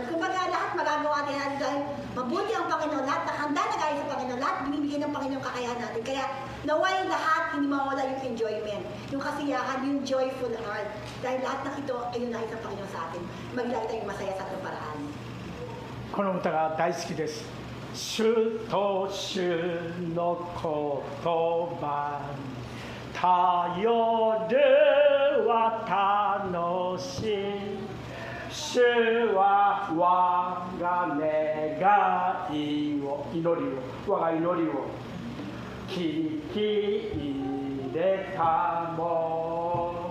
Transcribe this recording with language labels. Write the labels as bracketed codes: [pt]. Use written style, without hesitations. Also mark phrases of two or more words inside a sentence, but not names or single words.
[tl] Kumbaga, lahat magagawa natin dahil mabuti ang Panginoon, lahat nakahanda na gaya sa Panginoon, lahat binibigyan ng Panginoon kakayahan natin. Kaya, naway lahat, hindi mawala yung enjoyment, yung kasiyahan, yung [en] joyful heart. [tl] Dahil lahat ng ito ay yung nais ng Panginoon sa atin. Maglagi tayong masaya sa itong paraan. [ja] この歌が大好きです。主と主の言葉に頼るは楽しい。主は我が願いを、我が祈りを聞き入れたも。